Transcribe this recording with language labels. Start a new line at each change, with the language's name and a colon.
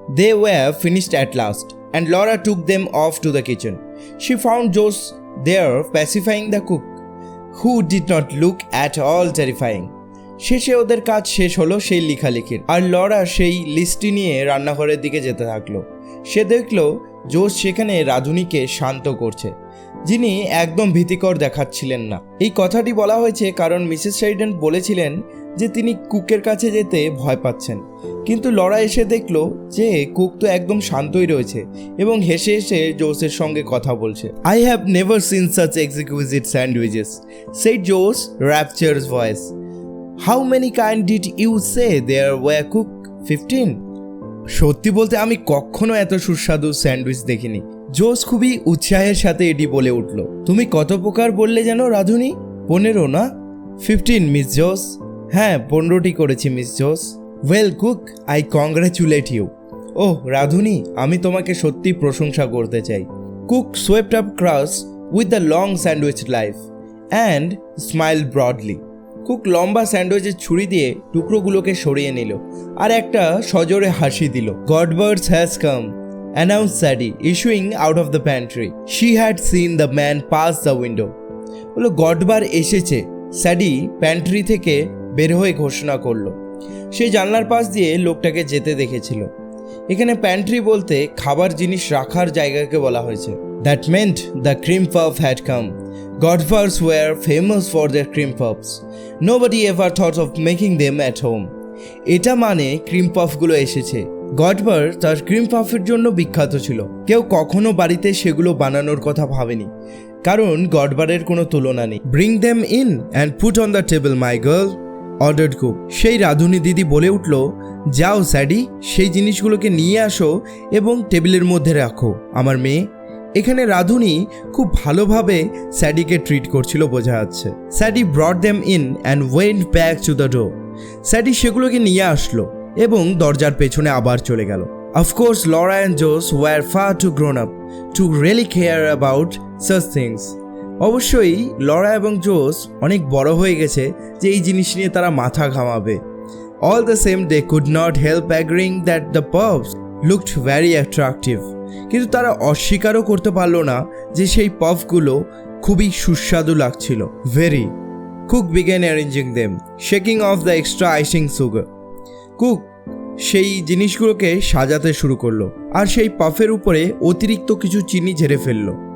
English: They were finished at last, and Laura took them off to the kitchen. She found Jose there pacifying the cook, who did not look at all terrifying.
Bangla: শেষে ওদের কাজ শেষ হলো সেই লেখালেখির, আর Laura সেই লিস্টটি নিয়ে রান্নাঘরের দিকে যেতে থাকলো। সে দেখলো জোস সেখানে রাধুনিকে শান্ত করছে, যিনি একদম ভীতিকর দেখাচ্ছিলেন না। এই কথাটি বলা হয়েছে কারণ মিসেস শেরিডান বলেছিলেন যে তিনি কুকের কাছে যেতে ভয় পাচ্ছেন, কিন্তু লরা এসে দেখলো যে কুক তো একদম শান্তই রয়েছে এবং হেসে হেসে জোসের সঙ্গে কথা বলছে।
English: I have never seen such exquisite sandwiches, said Jose, rapturous voice. How many kind did you say there were cooked? 15?
Bangla: সত্যি বলতে আমি কখনো এত সুস্বাদু স্যান্ডউইচ দেখিনি। জোস খুবই উৎসাহের সাথে এটি বলে উঠল। তুমি কত প্রকার বললে যেন রাধুনি? 15 না? 15 মিস জোস। হ্যাঁ, 15টি করেছি মিস জোস।
English: Well cook, I congratulate you.
Bangla: ওহ রাধুনি, আমি তোমাকে সত্যি প্রশংসা করতে চাই।
English: Cook swept up crumbs with the long sandwich knife and smile broadly.
Bangla: Cook লম্বা স্যান্ডউইচের ছুরি দিয়ে টুকরোগুলোকে সরিয়ে নিল আর একটা সজোরে হাসি দিল।
English: Godbird's has come, announced Sadie, issuing out of the pantry. She had seen the man pass the window.
Bangla: বললো গডবার এসেছে, স্যাডি প্যান্ট্রি থেকে বের হয়ে ঘোষণা করলো। সে জানলার পাশ দিয়ে লোকটাকে যেতে দেখেছিল। এখানে প্যান্ট্রি বলতে খাবার জিনিস রাখার জায়গাকে বলা হয়েছে।
English: That meant the cream puff had come. Godbars were famous for their cream puffs. Nobody ever thought of making them at home.
Bangla: এটা মানে ক্রিম পাফগুলো এসেছে। গডবার তার ক্রিম পাফের জন্য বিখ্যাত ছিল। কেউ কখনো বাড়িতে সেগুলো বানানোর কথা ভাবেনি, কারণ গডবারের কোনো তুলনা নেই।
English: Bring them in and put on the table, my girl, ordered cook.
Bangla: সেই রাধুনি দিদি বলে উঠল, যাও স্যাডি, সেই জিনিসগুলোকে নিয়ে আসো এবং টেবিলের মধ্যে রাখো আমার মেয়ে। এখানে রাধুনি খুব ভালোভাবে স্যাডিকে ট্রিট করছিল বোঝা যাচ্ছে।
English: Sadie brought them in and went back to the door.
Bangla: স্যাডি সেগুলোকে নিয়ে আসলো এবং দরজার পেছনে আবার চলে গেল।
English: Of course, Laura and Jose were far too grown up to really care about such things.
Bangla: অবশ্যই লরা এবং জোস অনেক বড় হয়ে গেছে যে এই জিনিস নিয়ে তারা মাথা ঘামাবে।
English: All the same, they could not help agreeing that the puffs looked very attractive.
Bangla: কিন্তু তারা অস্বীকারও করতে পারলো না যে সেই পাফগুলো খুবই সুস্বাদু লাগছিল।
English: Very Cook began arranging them, shaking off the extra icing sugar.
Bangla: Cook সেই জিনিসগুলোকে সাজাতে শুরু করলো আর সেই পাফের উপরে অতিরিক্ত কিছু চিনি ঝেড়ে ফেললো।